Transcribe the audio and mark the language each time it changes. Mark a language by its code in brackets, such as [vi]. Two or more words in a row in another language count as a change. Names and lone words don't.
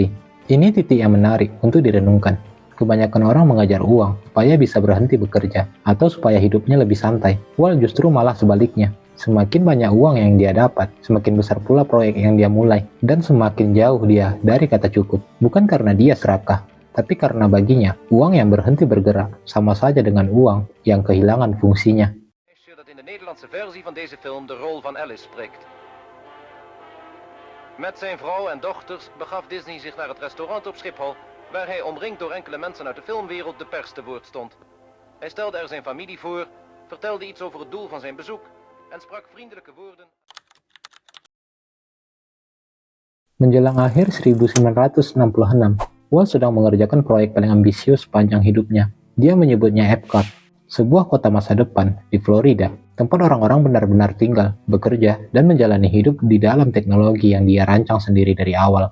[id] Ini titik yang menarik untuk direnungkan. Kebanyakan orang mengejar uang supaya bisa berhenti bekerja atau supaya hidupnya lebih santai. Walt justru malah sebaliknya. Semakin banyak uang yang dia dapat, semakin besar pula proyek yang dia mulai, dan semakin jauh dia dari kata cukup. Bukan karena dia serakah, tapi karena baginya, uang yang berhenti bergerak sama saja dengan uang yang kehilangan fungsinya. [nl] Dat in de Nederlandse versie van deze film de rol van Alice spreekt. Met zijn vrouw en dochters begaf Disney zich naar het restaurant op Schiphol, waar hij omringd door enkele mensen uit de filmwereld de pers te woord stond. Hij stelde er zijn familie voor, vertelde iets over het doel van zijn bezoek en sprak vriendelijke woorden. [id] Menjelang akhir 1966, Walt sedang mengerjakan proyek paling ambisius sepanjang hidupnya. Dia menyebutnya Epcot, sebuah kota masa depan di Florida, tempat orang-orang benar-benar tinggal, bekerja, dan menjalani hidup di dalam teknologi yang dia rancang sendiri dari awal.